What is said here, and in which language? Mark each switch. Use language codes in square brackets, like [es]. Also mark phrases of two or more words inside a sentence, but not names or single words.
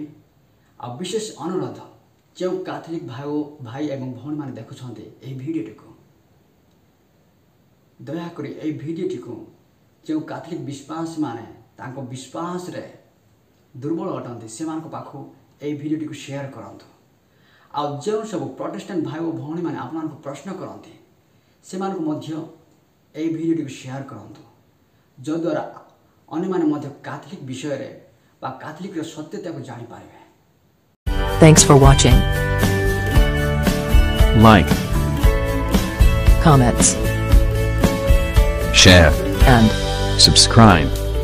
[or] ଆଉ ବିଶେଷ ଅନୁରୋଧ, ଯେଉଁ କାଥଲିକ୍ ଭାଇ ଏବଂ ଭଉଣୀମାନେ ଦେଖୁଛନ୍ତି ଏହି ଭିଡ଼ିଓଟିକୁ, ଦୟାକରି ଏହି ଭିଡ଼ିଓଟିକୁ ଯେଉଁ କାଥଲିକ୍ ବିଶ୍ୱାସୀମାନେ ତାଙ୍କ ବିଶ୍ୱାସରେ ଦୁର୍ବଳ ଅଟନ୍ତି ସେମାନଙ୍କ ପାଖକୁ ଏହି ଭିଡ଼ିଓଟିକୁ ସେୟାର କରନ୍ତୁ। ଆଉ ଯେଉଁ ସବୁ ପ୍ରୋଟେଷ୍ଟାଣ୍ଟ ଭାଇ ଓ ଭଉଣୀମାନେ ଆପଣମାନଙ୍କୁ ପ୍ରଶ୍ନ କରନ୍ତି ସେମାନଙ୍କୁ ମଧ୍ୟ ଏହି ଭିଡ଼ିଓଟିକୁ ସେୟାର କରନ୍ତୁ, ଯଦ୍ୱାରା ଅନ୍ୟମାନେ ମଧ୍ୟ କାଥଲିକ୍ ବିଷୟରେ ବା କାଥଲିକ୍ର ସତ୍ୟତାକୁ ଜାଣିପାରିବେ। [en] Thanks for watching. Like, Comments share, and subscribe.